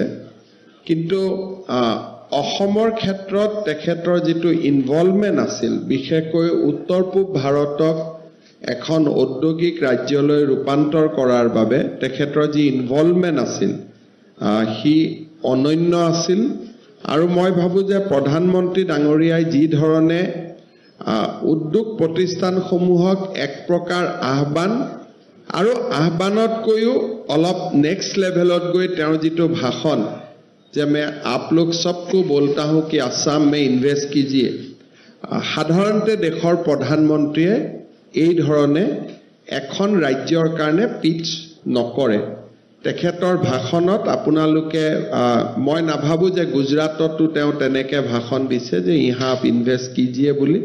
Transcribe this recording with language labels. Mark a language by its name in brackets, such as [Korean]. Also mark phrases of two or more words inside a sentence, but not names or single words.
[Assamese] কিন্তু অসমৰ ক্ষেত্ৰত তেখেতৰ যিটো ইনভলভমেণ্ট আছিল, বিশেষকৈ উত্তৰ পূব ভাৰতক এখন ঔদ্যোগিক ৰাজ্যলৈ ৰূপান্তৰ কৰাৰ বাবে তেখেতৰ যি ইনভলভমেণ্ট আছিল সি অনন্য আছিল। আৰু মই ভাবোঁ যে প্ৰধানমন্ত্ৰী ডাঙৰীয়াই যি ধৰণে উদ্যোগ প্ৰতিষ্ঠানসমূহক এক প্ৰকাৰ আহ্বান আৰু আহ্বানতকৈও অলপ [English] next levelত [Assamese] গৈ তেওঁৰ যিটো ভাষণ যে [Hindi] मैं आप लोग सबको बोलता हूँ कि आसाम में इन्वेस्ट कीजिए, [Assamese] সাধাৰণতে দেশৰ প্ৰধানমন্ত্ৰীয়ে এই ধৰণে এখন ৰাজ্যৰ কাৰণে পিচ নকৰে। তেখেতৰ ভাষণত আপোনালোকে মই নাভাবোঁ যে গুজৰাটতো তেওঁ তেনেকৈ ভাষণ দিছে যে [Hindi] यहाँ आप इन्वेस्ट कीजिए [Assamese] বুলি।